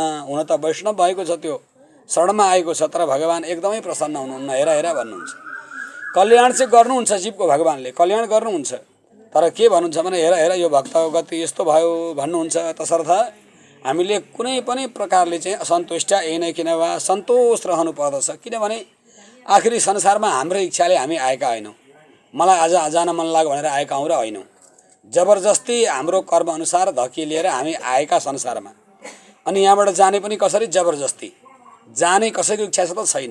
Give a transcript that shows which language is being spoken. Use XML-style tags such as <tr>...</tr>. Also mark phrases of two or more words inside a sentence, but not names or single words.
<ne>हुन त वैष्णव भएको छ, त्यो शरणमा आएको छ, तर भगवान एकदमै प्रसन्न हुनुहुन्न। हेर हेर भन्नुहुन्छ। कल्याण चाहिँ गर्नुहुन्छ जीवको, भगवानले कल्याण गर्नुहुन्छ, तर के भन्नुहुन्छ भने हेर हेर यो भक्तको गति यस्तो भयो भन्नुहुन्छ। तसर्थ हामीले कुनै पनि प्रकारले चाहिँ असन्तुष्ट</ne> <sa>येन केन वा,</sa> <ne>सन्तोष रहनु पर्दछ। किनभने आखिरी संसारमा हाम्रो इच्छाले हामी आएका होइनौँ। मलाई आज जान मन लाग्यो भनेर आएका हौँ र होइनौँ। जबरजस्ती हाम्रो कर्म अनुसार धकिलिएर हामी आएका संसारमा। अनि यहाँबाट जाने पनि कसरी? जबरजस्ती जाने कसैको इच्छा छ त छैन।</ne>